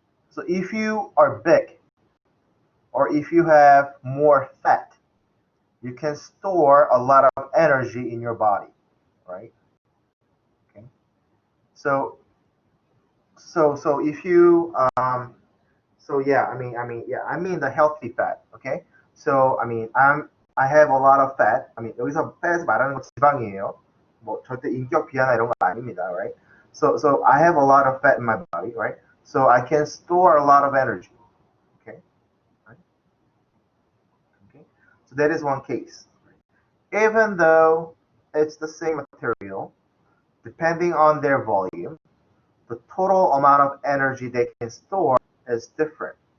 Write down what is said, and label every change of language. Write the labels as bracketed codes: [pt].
[en] So if you are big or if you have more fat, you can store a lot of energy in your body, right? Okay. So so if you so yeah, I mean the healthy fat, okay? So I have a lot of fat. [ko] 여기서 fat에서 말하는 건 지방이에요. 뭐 절대 인격 비하나 이런 거 아닙니다, right? [en] So I have a lot of fat in my body, right? So I can store a lot of energy, okay? Right? Okay. So that is one case. Even though it's the same material, depending on their volume, the total amount of energy they can store is different.